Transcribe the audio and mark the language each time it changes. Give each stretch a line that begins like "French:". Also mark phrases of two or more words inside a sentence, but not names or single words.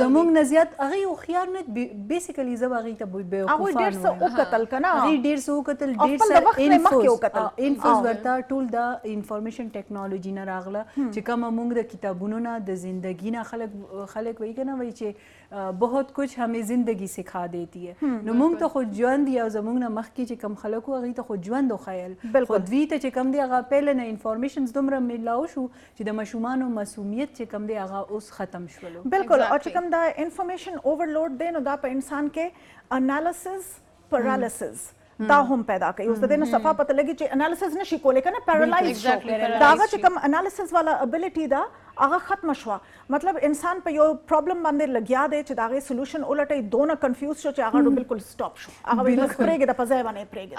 Pashto: زموږ نه زیات هغې هوښیار نه بیسیکلي زه به هغې ته بیوقوفان هغوی ډېر څه وکتل که نه هغې ډېر څه وکتل ډېر انفوز ورته ټول د
English: information technology
Pashto: نه راغله چې کومه موږ د کتابونو نه د زندگی نه خلک وایي که نه وایي چې
Urdu: بہت کچھ ہمیں زندگی سکھا دیتی ہے
Pashto: نو موږ ته خو ژوند یا زموږ نه مخکې چې کوم خلک وو هغوی ته خو ژوند وښیل خو دوی ته چې کوم دی هغه پهله نه انفارمیشنز دومره میلاو شو چې د ماشومانو معصومیت چې کوم دی هغه اوس ختم شولو بالکل او چې کوم دا
English: information overload
Pashto: دی نو دا په انسان کې
English: analysis paralysis
Pashto: دا هم پیدا کوي اوس د دې نه صفا پته لګي چې انالیسز نشي کولی که نه پیرالایز شو دا هغه چې کوم انالیسز والا ابیلیټي ده هغه ختمه شوه مطلب انسان په یو پرابلم باندې لګیا دی چې د هغې سلوشن ولټوي دونه کنفیوز شو چې هغه بالکل سټاپ شو هغه وایي بس پرېږده په ځای باندې پرېږده